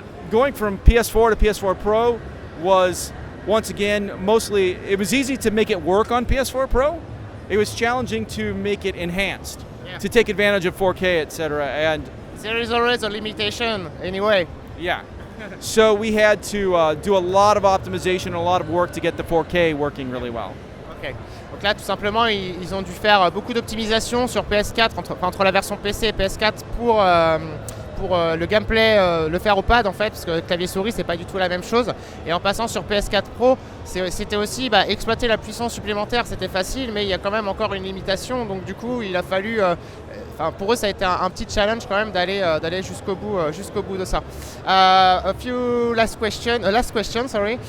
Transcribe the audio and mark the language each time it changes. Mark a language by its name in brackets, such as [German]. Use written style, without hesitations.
[English] Going from PS4 to PS4 Pro was, once again, mostly, it was easy to make it work on PS4 Pro. It was challenging to make it enhanced. Yeah. To take advantage of 4K, etc. And there is always a limitation anyway. Yeah. So we had to do a lot of optimization, a lot of work to get the 4K working really well. Ok. [French] Donc là, tout simplement, ils ont dû faire beaucoup d'optimisation sur PS4, entre la version PC et PS4 pour le gameplay, le faire au pad en fait, parce que le clavier-souris c'est pas du tout la même chose. Et en passant sur PS4 Pro, c'était aussi exploiter la puissance supplémentaire, c'était facile, mais il y a quand même encore une limitation. Donc du coup, il a fallu, pour eux, ça a été un petit challenge quand même d'aller jusqu'au bout de ça. [English] A few last question, sorry.